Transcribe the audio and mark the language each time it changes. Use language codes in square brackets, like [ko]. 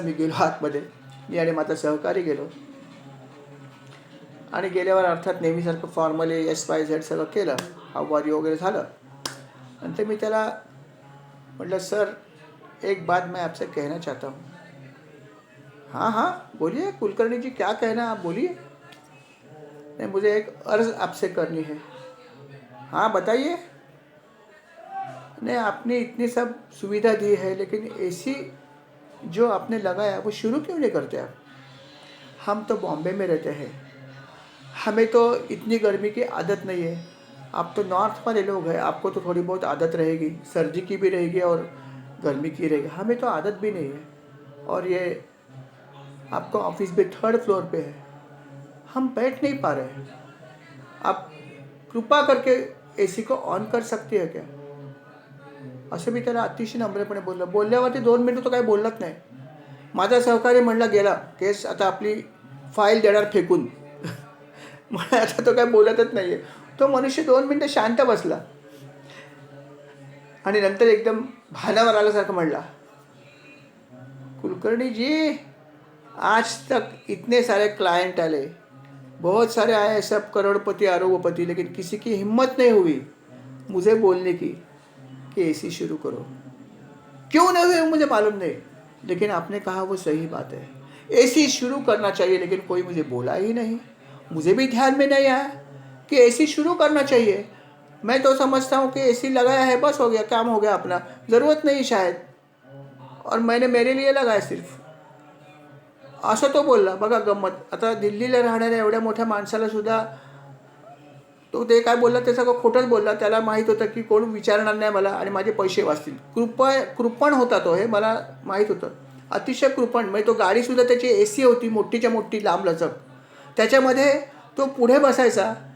[mr] मी गेलो आतमध्ये, मी आणि माझा सहकारी गेलो. आणि गेल्यावर अर्थात नेहमीसारखं फॉर्मली XYZ सगळं केलं, [en] how are you [mr] वगैरे झालं. नंतर मी त्याला म्हटलं [hi] सर एक बात मैं आपसे कहना चाहता हूँ. हाँ हाँ बोलिए कुलकर्णी जी, क्या कहना आप बोलिए. नहीं मुझे एक अर्ज़ आपसे करनी है. हाँ बताइए. नहीं आपने इतनी सब सुविधा दी है, लेकिन AC जो आपने लगाया वो शुरू क्यों नहीं करते आप. हम तो बॉम्बे में रहते हैं, हमें तो इतनी गर्मी की आदत नहीं है. आप तो नॉर्थ वाले लोग हैं, आपको तो थोड़ी बहुत आदत रहेगी, सर्दी की भी रहेगी और गर्मी की रहेगी. हमें तो आदत भी नहीं है. और ये आपका ऑफिस भी 3rd फ्लोर पे है, हम बैठ नहीं पा रहे हैं. आप कृपा करके AC को ऑन कर सकते हैं क्या. [mr] असं मी त्याला अतिशय नम्रपणे बोललो. बोलल्यावरती 2 मिनिटं तो काही बोललाच नाही. माझा सहकारी म्हणला गेला, केस आता आपली फाईल देणार फेकून. म्हणजे आता तो काय बोलतच नाही आहे. तो मनुष्य 2 मिनिटं शांत बसला आणि नंतर एकदम भानावर आल्यासारखं म्हणला, [hi] कुलकर्णी जी आज तक इतने सारे क्लाइंट आले, बहुत सारे आए, सब करोड़पति अरबपति, लेकिन किसी की हिम्मत नहीं हुई मुझे बोलने की कि AC शुरू करो. क्यों नहीं हुई मुझे मालूम नहीं, लेकिन आपने कहा वो सही बात है. AC शुरू करना चाहिए, लेकिन कोई मुझे बोला ही नहीं. मुझे भी ध्यान में नहीं आया कि AC शुरू करना चाहिए. मैं तो समझता हूँ कि AC लगाया है बस हो गया, काम हो गया अपना, ज़रूरत नहीं शायद, और मैंने मेरे लिए लगाया सिर्फ. [mr] असं तो बोलला. बघा गंमत. आता दिल्लीला राहणाऱ्या एवढ्या मोठ्या माणसाला सुद्धा तो ते काय बोलला ते सगळं खोटंच बोलला. त्याला माहीत होतं की कोण विचारणार नाही मला आणि माझे पैसे वाचतील. कृपण होता तो, हे मला माहीत होतं. अतिशय कृपण. म्हणजे तो गाडीसुद्धा त्याची AC होती मोठीच्या मोठी लांबलचक. त्याच्यामध्ये तो पुढे बसायचा.